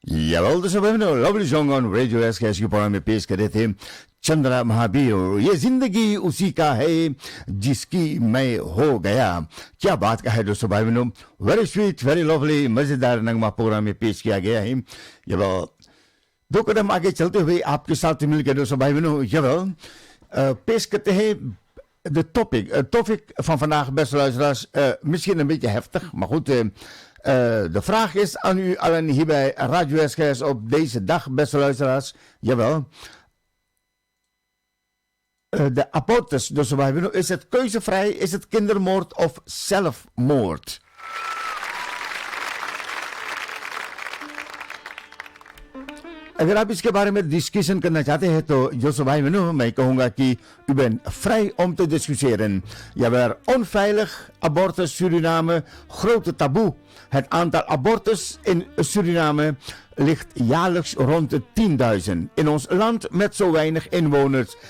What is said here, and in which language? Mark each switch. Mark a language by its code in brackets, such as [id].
[nl] Jawel, dus we hebben een [en] lovely song on [nl] Radio SKS [hi] के programme में पेश करे थे [nl] चंद्रा महावीर। [hi] ये जिंदगी उसी का है जिसकी मैं हो गया। क्या बात का है दोस्तों भाई बहनों, [en] very sweet very lovely [hi] मजेदार नगमा प्रोग्राम में पेश किया गया है। जब दो कदम आगे चलते हुए आपके साथ मिलकर दोस्तों भाई बहनों जब पेश करते हैं [nl] de topic van vandaag, beste luisteraars, misschien een beetje heftig, maar goed. De vraag is aan u allen hier bij Radio SKS op deze dag, beste luisteraars. Jawel. De abortus, dus is het keuzevrij, is het kindermoord of zelfmoord? [hi] अगर आप इसके बारे में discussion करना चाहते हैं तो जो भाई बहनों मैं कहूँगा कि [nl] u bent vrij om te discussiëren. Jawel, onveilig, abortus Suriname, grote taboe. Het aantal abortus in Suriname ligt jaarlijks rond de 10.000. In ons land met zo weinig inwoners.